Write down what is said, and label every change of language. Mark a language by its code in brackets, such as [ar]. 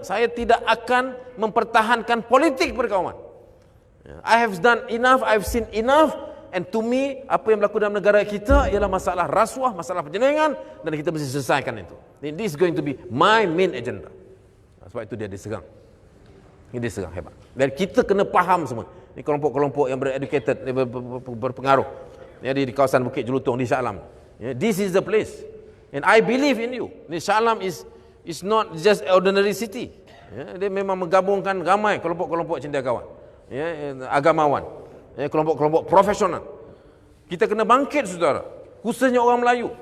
[ms] Saya tidak akan mempertahankan politik perkawaman. [en] I have done enough, I've seen enough, and to me [ms] apa yang berlaku dalam negara kita ialah masalah rasuah, masalah penyelewengan, dan kita mesti selesaikan itu. [en] This is going to be my main agenda. [ms] Sebab itu dia diserang. Ini diserang hebat. Dan kita kena faham semua. Ini kelompok-kelompok yang bereducated, berpengaruh. Di kawasan Bukit Jelutong di Shah Alam. [en] This is the place. And I believe in you. Shah Alam is not just ordinary city. [ms] Dia memang menggabungkan ramai kelompok-kelompok cendekiawan, agamawan, kelompok-kelompok profesional. Kita kena bangkit saudara. khususnya orang Melayu.